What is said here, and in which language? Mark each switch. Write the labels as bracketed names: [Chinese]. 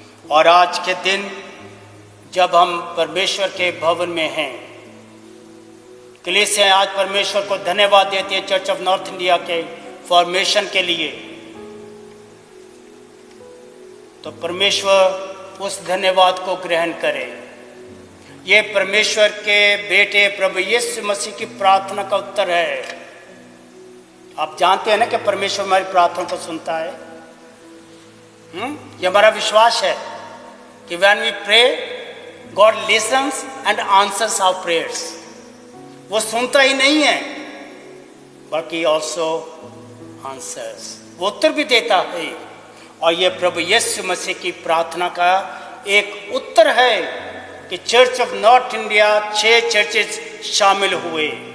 [Hindi] और आज के दिन जब हम परमेश्वर के भवन में हैं, कलीसिया आज परमेश्वर को धन्यवाद देती है चर्च ऑफ नॉर्थ इंडिया के फॉर्मेशन के लिए, तो परमेश्वर उस धन्यवाद को ग्रहण करे। ये परमेश्वर के बेटे प्रभु यीशु मसीह की प्रार्थना का उत्तर है। आप जानते हैं ना कि परमेश्वर हमारी प्रार्थना को सुनता है। ये हमारा विश्वास है कि [English] when we pray, God listens and answers our prayers. [Hindi] वो सुनता ही नहीं है, बल्कि [English] also answers, [Hindi] वो उत्तर भी देता है। और ये प्रभु यीशु मसीह की प्रार्थना का एक उत्तर है कि church of north India 6 churches शामिल हुए।